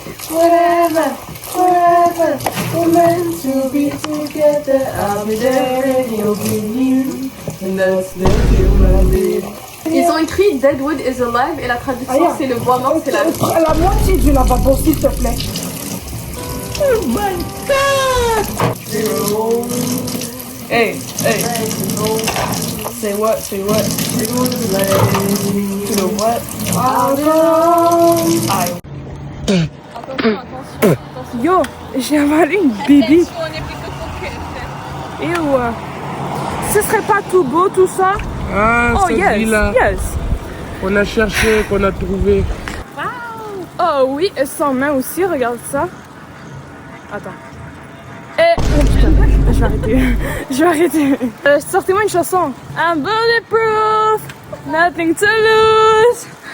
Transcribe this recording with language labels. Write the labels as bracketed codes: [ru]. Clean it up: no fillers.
[en] Whatever, forever, we're meant to be together. I'll be there and you'll be here. And that's the human being. [fr] Ils ont écrit [en] Deadwood is alive [fr] et la traduction c'est le bois mort, c'est la vie. À la moitié du lavabo, s'il te plaît. [en] Oh my god! Hey, hey. Say what, say what? You know what? [fr] Yo, j'ai avalé une bébite. Et ouais. Ce serait pas tout beau tout ça? Ah, [en] Oh yes, yes. [fr] On a cherché, qu'on a trouvé. Oh oui, et sans main aussi, regarde ça. Attends. Et... Oh putain, je vais arrêter. Je vais arrêter. Sortez-moi une chanson. [en] I'm bulletproof, nothing to lose.